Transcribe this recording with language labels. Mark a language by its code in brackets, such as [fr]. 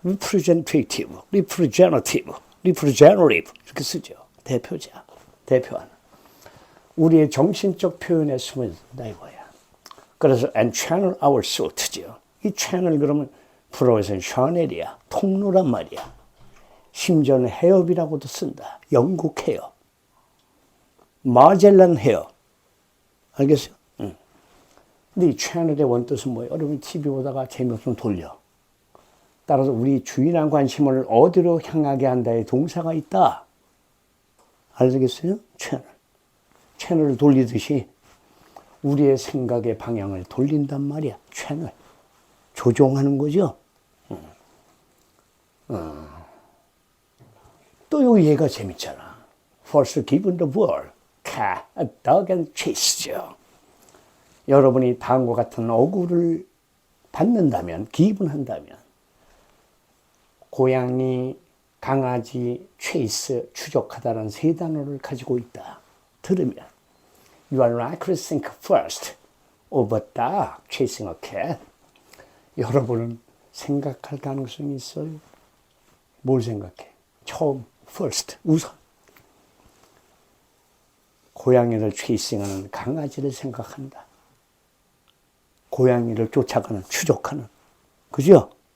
[en] representative, representative, representative [ko] 이렇게 쓰죠. 대표자. 대표하는. 우리의 정신적 표현에 숨어든다 이거야. 그래서 [en] and channel our thought [ko] 죠. 이 채널 그러면 불어에서는 샤넬이야. 통로란 말이야. 심지어는 해협이라고도 쓴다. 영국 해협. 마젤란 해협. 알겠어요? 응. 근데 이 채널의 원뜻은 뭐예요? 여러분 TV 보다가 재미없으면 돌려. 따라서 우리 주의랑 관심을 어디로 향하게 한다의 동사가 있다. 알겠어요? 채널. 채널을 돌리듯이 우리의 생각의 방향을 돌린단 말이야. 채널. 조종하는 거죠. 또 여기 얘가 재밌잖아. [en] First given the word, cat, a dog and chase죠. [ko] 여러분이 다음과 같은 어구를 받는다면, 기분한다면 고양이, 강아지, chase, 추적하다는 세 단어를 가지고 있다. 들으면 [en] You are likely to think first of a dog chasing a cat. [ko] 여러분은 생각할 가능성이 있어요. 뭘 생각해? 처음, first, 우선. 고양이를 체이싱하는 강아지를 생각한다. 고양이를 쫓아가는, 추적하는. 그죠?